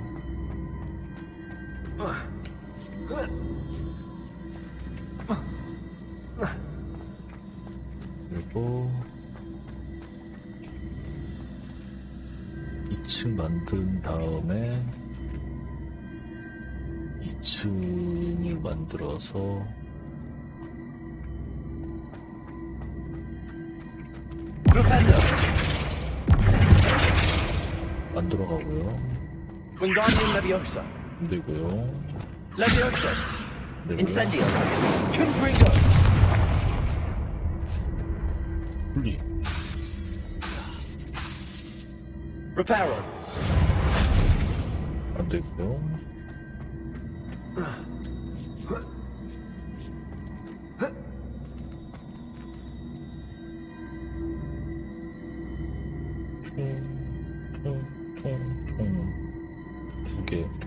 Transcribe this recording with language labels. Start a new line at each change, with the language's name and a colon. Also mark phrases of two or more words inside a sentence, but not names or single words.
Korean: 그리고 2층 만든 다음에 2층을 만들어서 만들어 가고요. Wingardium Leviosa. 되고요. Leviosa. 되고요. Incendio. Confringo. 분리. Reparo. 안 되고요. 두 개.